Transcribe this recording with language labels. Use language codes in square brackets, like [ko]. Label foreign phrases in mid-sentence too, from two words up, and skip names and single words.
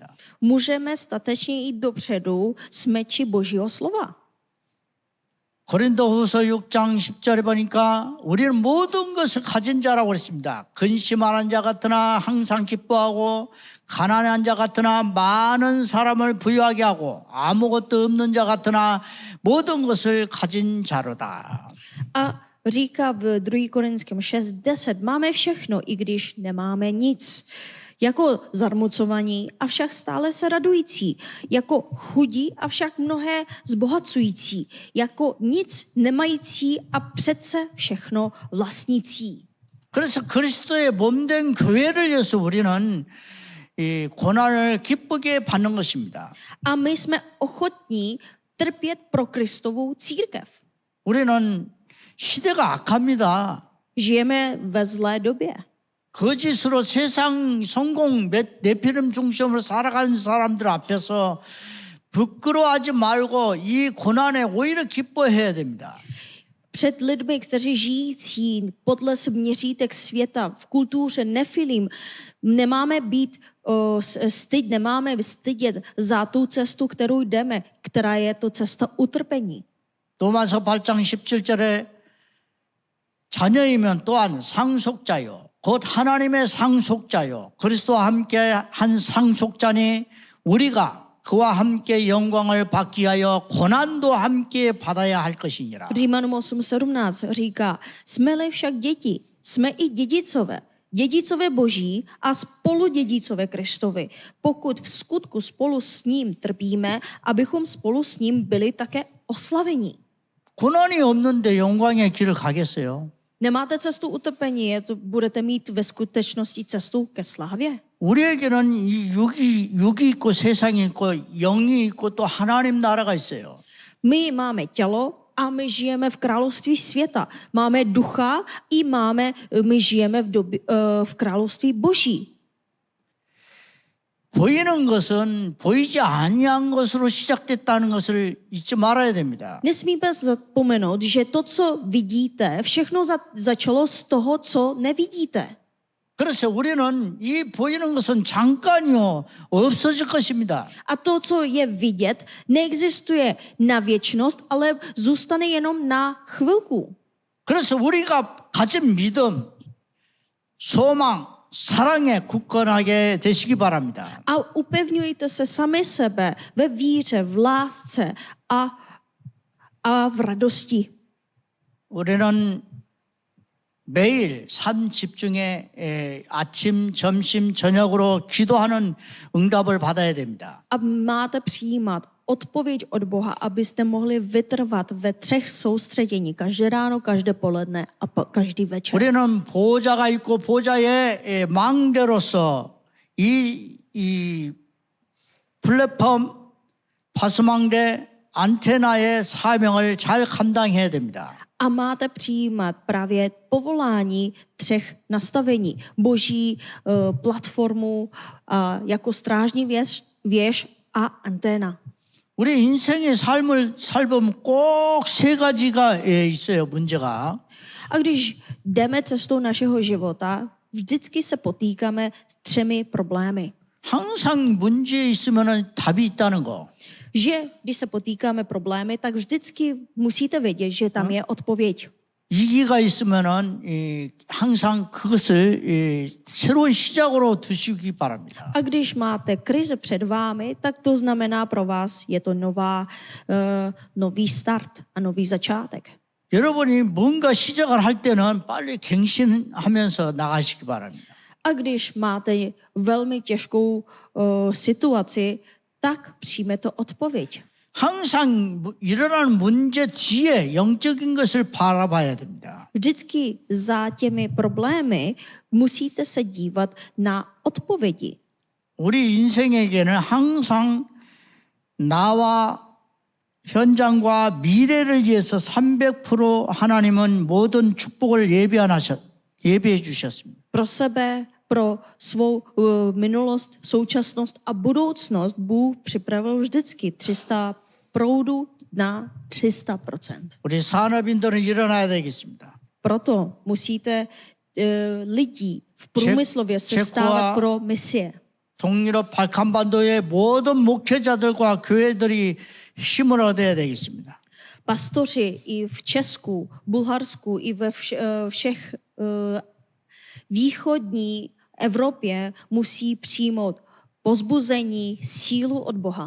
[cs] Můžeme statečně jít dopředu s meči Božího slova. [ko] 고린도후서 6장 10절에 보니까 우리는 모든 것을 가진 자라고 그랬습니다. 근심하는 자 같으나 항상 기뻐하고 가난한 자 같으나 많은 사람을 부유하게 하고 아무것도 없는 자 같으나 모든 것을 가진 자로다. [cs] A říká v 2. Korinském 6:10, máme všechno, i když nemáme nic. Jako zarmucovaní, avšak stále se radující. Jako chudí, avšak mnohé zbohacující. Jako nic nemající a přece všechno vlastnící. [ko] 그래서 그리스도의 몸된 교회를 위해서 우리는 이 고난을 기쁘게 받는 것입니다. [cs] A my jsme ochotní trpět pro Kristovou církev. [ko] 우리는 시대가 악합니다. [cs] Žijeme ve zlé době. [ko] 거짓으로 세상 성공 네피림 중심으로 살아가는 사람들 앞에서 부끄러워하지 말고 이 고난에 오히려 기뻐해야 됩니다. [cs] Před lidmi, kteří žijící podle měřítek světa v kultuře nefilim, nemáme stydět za tu cestu, kterou jdeme, která je to cesta utrpení. [ko] 로마서 8장 17절에 자녀이면 또한 상속자요 곧 하나님의 상속자요 그리스도와 함께 한 상속자니 우리가 그와 함께 영광을 받기 위하여 고난도 함께 받아야 할 것이니라. [cs] Římanům 8:17 říká, jsme-li však děti, jsme i dědicové, dědicové Boží a spoludědicové Kristovi, pokud v skutku spolu s ním trpíme, abychom spolu s ním byli také oslaveni. [ko] 고난이 없는데 영광의 길을 가겠어요? [cs] Nemáte cestu utrpení, budete mít ve skutečnosti cestu ke slávě? [ko] 우리에게는 이 육이 있고 세상이 있고 영이 있고 또 하나님 나라가 있어요. [cs] My máme tělo a my žijeme v království světa. Máme ducha i my žijeme v království Boží. [ko] 보이는 것은 보이지 아니한 것으로 시작됐다는 것을 잊지 말아야 됩니다. [cs] Nesmíme zapomenout, že to, co vidíte, všechno začalo z toho, co nevidíte. [ko] 그래서 우리는 이 보이는 것은 잠깐이요 없어질 것입니다. [cs] A to, co je vidět, neexistuje na věčnost, ale zůstane jenom na chvilku. [ko] 그래서 우리가 가진 믿음, 소망, 사랑에 굳건하게 되시기 바랍니다. [cs] A upevňujte se sami sebe ve víře, v lásce a v radosti. [ko] 우리는 매일 삶 집중에 아침, 점심, 저녁으로 기도하는 응답을 받아야 됩니다. [cs] A máte přijímat odpověď od Boha, abyste mohli vytrvat ve 3 soustředění. Každé ráno, každé poledne a každý večer. [ko] 우리는 보호자가 있고 보호자의 망대로서 이 플랫폼, 파수망대, 안테나의 사명을 잘 감당해야 됩니다. [cs] A máte přijímat právě povolání 3 nastavení. Boží platformu jako strážní věž a anténa. [ko] 우리 인생의 삶을 살보면 꼭 3 가지가 있어요, 문제가. [cs] A když jdeme cestou našeho života, vždycky se potýkáme s 3 problémy. [ko] 항상 문제 있으면 답이 있다는 거. [cs] Že když se potýkáme problémy, tak vždycky musíte vědět, že tam je odpověď. [ko] 위기가 있으면은 항상 그것을 새로운 시작으로 두시기 바랍니다. [cs] A když máte krize před vámi, tak to znamená pro vás, je to nový start a nový začátek. [ko] 여러분이 뭔가 시작을 할 때는 빨리 갱신하면서 나가시기 바랍니다. [cs] A když máte velmi těžkou situaci, tak přijmete odpověď. [ko] 항상 일어나는 문제 뒤에 영적인 것을 바라봐야 됩니다. [cs] Vždycky za těmi problémy musíte se dívat na odpovědi. [ko] 우리 인생에게는 항상 나와 현장과 미래를 위해서 300% 하나님은 모든 축복을 예비해 주셨습니다. [cs] Pro sebe, pro svou minulost, současnost a budoucnost Bůh připravil vždycky 300 proudů na 300%. [ko] 우리 산업인들은 일어나야 되겠습니다. [cs] Proto musíte lidí v průmyslově se Čekova- stávat pro misie. [ko] 동유럽 발칸반도의 모든 목회자들과 교회들이 힘을 얻어야 되겠습니다. [cs] Pastoři i v Česku, Bulharsku, i ve všech východní Evropě musí přijmout pozbuzení, sílu od Boha.